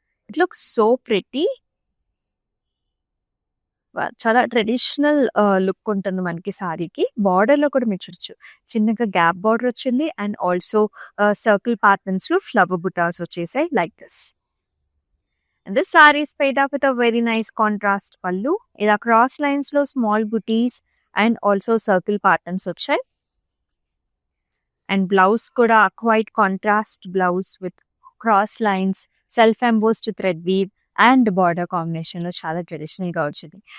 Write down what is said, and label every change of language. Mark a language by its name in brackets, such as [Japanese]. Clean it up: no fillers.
[English] It looks so pretty. [Telugu] చాలా traditional look ఉంటుంది మనకి సారీకి. బార్డర్‌లో కూడా మీరు చూడొచ్చు. చిన్నగా గ్యాప్ బార్డర్ వచ్చింది అండ్ ఆల్సో సర్కిల్ ప్యాటర్న్స్‌లో ఫ్లవర్ బుటాస్ వచ్చేసాయి [English] Like this. And this saree is paired up with a very nice contrast pallu. [Telugu] ఇలా క్రాస్ లైన్స్ లో small buttis and also circle patterns వచ్చాయి. అండ్ బ్లౌజ్ కూడా [English] quite contrast blouse with cross lines, self embossed thread weave [Telugu] and border combination లో చాలా traditional గా వచ్చింది.